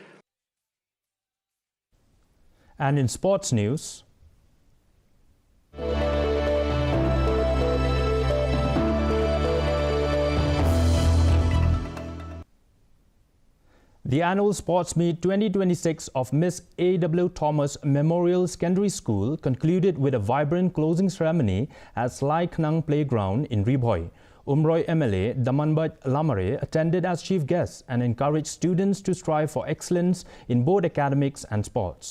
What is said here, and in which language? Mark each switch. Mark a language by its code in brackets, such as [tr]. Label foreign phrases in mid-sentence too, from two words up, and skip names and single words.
[en] And in sports news, the annual Sports Meet 2026 of Miss A.W. Thomas Memorial Secondary School concluded with a vibrant closing ceremony at Lai Knang Playground in Riboy. Umroi MLA Damanbat Lamare attended as chief guest and encouraged students to strive for excellence in both academics and sports.